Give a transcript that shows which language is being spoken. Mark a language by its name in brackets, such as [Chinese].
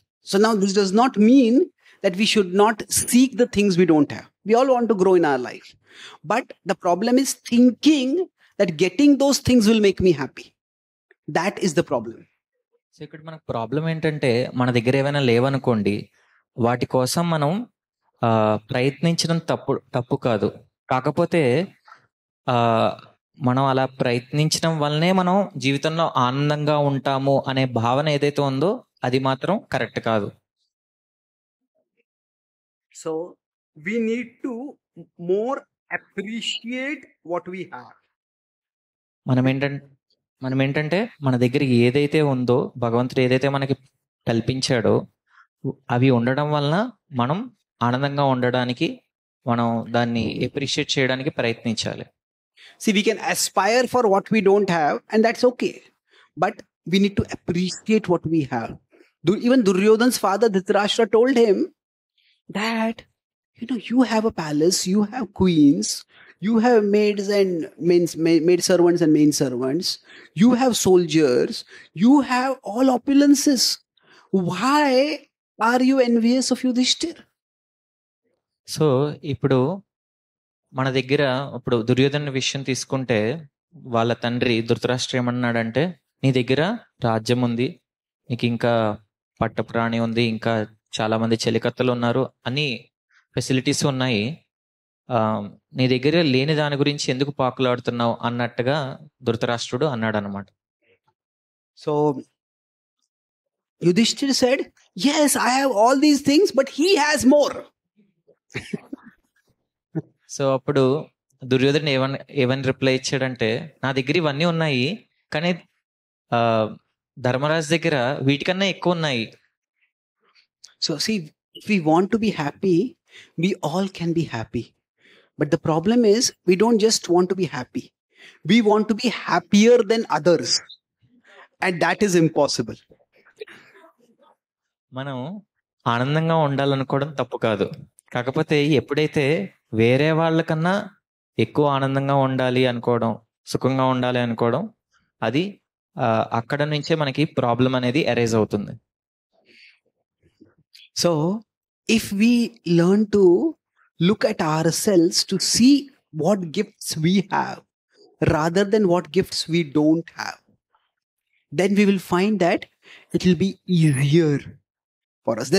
[English] So now this does not mean that we should not seek the things we don't have. We all want to grow in our life. But the problem is thinking that getting those things will make me happy. That is the problem. [Telugu] So ఇక్కడ మనకు problem ఏంటంటే మన దగ్గర ఏమైనా లేవనుకోండి, వాటి కోసం మనం ప్రయత్నించడం తప్పు కాదు. కాకపోతే మనం అలా ప్రయత్నించడం వల్లనే మనం జీవితంలో ఆనందంగా ఉంటాము అనే భావన ఏదైతే ఉందో అది మాత్రం కరెక్ట్ కాదు. [English] So we need to more appreciate what we have. [Telugu] మనం ఏంటంటే మన దగ్గర ఏదైతే ఉందో భగవంతుడు ఏదైతే మనకి కల్పించాడో అవి ఉండడం వలన మనం ఆనందంగా ఉండడానికి మనం దాన్ని అప్రిషియేట్ చేయడానికి ప్రయత్నించాలి. [English] See, we can aspire for what we don't have, and that's okay. But we need to appreciate what we have. Even Duryodhan's father Dhritarashtra told him that, you have a palace, you have queens, you have maids and maid servants and maid servants, you have soldiers, you have all opulences. Why are you envious of Yudhishthira? [Telugu] So ఇప్పుడు మన దగ్గర ఇప్పుడు దుర్యోధన విషయం తీసుకుంటే వాళ్ళ తండ్రి ధృతరాష్ట్ర ఏమన్నాడంటే, నీ దగ్గర రాజ్యం ఉంది, నీకు ఇంకా పట్టప్రాణి ఉంది, ఇంకా చాలా మంది చెలికత్తలు ఉన్నారు, అన్ని ఫెసిలిటీస్ ఉన్నాయి, నీ దగ్గర లేని దాని గురించి ఎందుకు పాకులాడుతున్నావు అన్నట్టుగా ధృతరాష్ట్రుడు అన్నాడు అనమాట. [English] So Yudhishthira said, yes, I have all these things, but he has more. [Telugu] So అప్పుడు దుర్యోధన ఏమని రిప్లై ఇచ్చాడంటే, నా దగ్గర ఇవన్నీ ఉన్నాయి కానీ ధర్మరాజు దగ్గర వీటికన్నా ఎక్కువ ఉన్నాయి. [English] So see, if we want to be happy, we all can be happy. But the problem is, we don't just want to be happy. We want to be happier than others. And that is impossible. [Telugu] మనం ఆనందంగా ఉండాలనుకోవడం తప్పు కాదు. కాకపోతే ఎప్పుడైతే వేరే వాళ్ళకన్నా ఎక్కువ ఆనందంగా ఉండాలి అనుకోవడం, సుఖంగా ఉండాలి అనుకోవడం, అది అక్కడ నుంచే మనకి ప్రాబ్లం అనేది అరైజ్ అవుతుంది. [English] So, if we learn to look at ourselves to see what gifts we have rather than what gifts we don't have, then we will find that it will be easier for us.